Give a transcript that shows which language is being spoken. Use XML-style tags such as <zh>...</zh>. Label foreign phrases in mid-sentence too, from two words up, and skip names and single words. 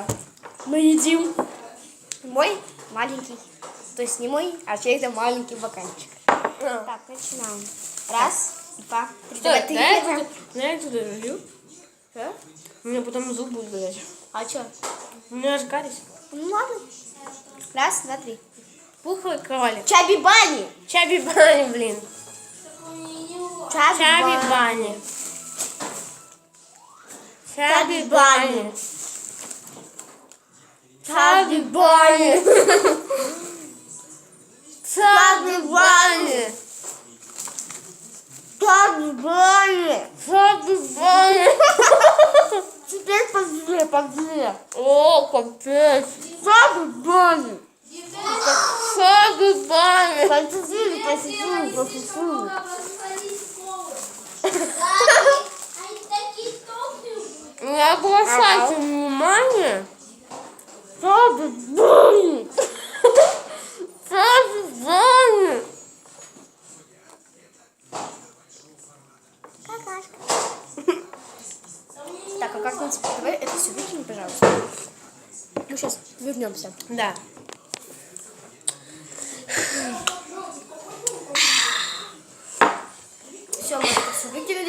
<ru>Мы едим мой маленький, то есть не мой, а чей-то маленький бокальчик. Так, начинаем. Раз, два, три. Давай, ты. Я туда налью. Что? У меня потом зуб будет болеть. А что? У меня же кариес. Ну ладно. Раз, два, три. Пухлый кролик. Чаби-бани. Чаби-бани, блин. Чаби-бани. Чаби-бани. Чаби-бани. Чаби-бани. Чаби-бани. Чаби-бани. Теперь подле. О, капец. Чаби-бани. Чаби-бани. Посетили. Не обращайте внимания. Чаби-бани. Чаби-бани. Так, а как-нибудь давай это все выкинем, пожалуйста. Мы сейчас вернемся. Да. Все, мы это все выкинули.</ru>